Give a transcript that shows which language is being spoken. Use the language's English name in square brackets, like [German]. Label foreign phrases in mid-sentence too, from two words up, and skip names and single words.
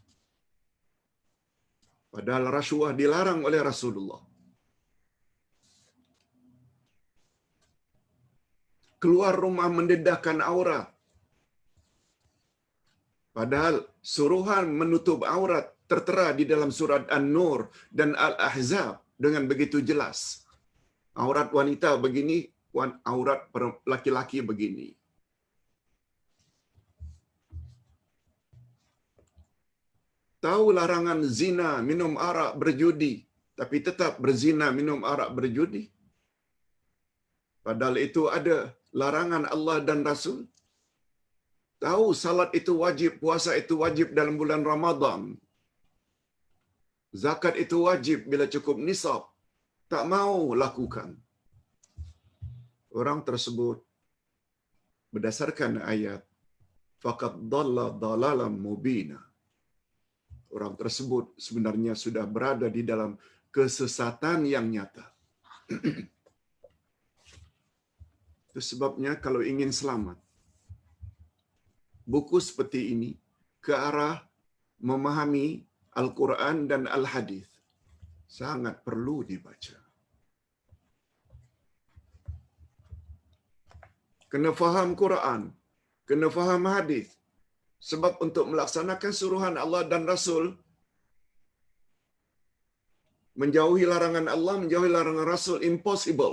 [Malay] Padahal rasuah dilarang oleh Rasulullah. Keluar rumah mendedahkan aurat. Padahal suruhan menutup aurat tertera di dalam surat An-Nur dan Al-Ahzab dengan begitu jelas. Aurat wanita begini, aurat laki-laki begini. Tahu larangan zina, minum arak, berjudi, tapi tetap berzina, minum arak, berjudi. Padahal itu ada larangan Allah dan Rasul. Tahu salat itu wajib, puasa itu wajib dalam bulan Ramadan. Zakat itu wajib bila cukup nisab. Tak mau lakukan. Orang tersebut berdasarkan ayat [Arabic] فقد ضل ضلالا مبينا. [Malay] Orang tersebut sebenarnya sudah berada di dalam kesesatan yang nyata. Itu sebabnya kalau ingin selamat, buku seperti ini ke arah memahami Al-Quran dan Al-Hadis sangat perlu dibaca. Kena faham Quran, kena faham hadis. Sebab untuk melaksanakan suruhan Allah dan Rasul, menjauhi larangan Allah, menjauhi larangan Rasul, impossible.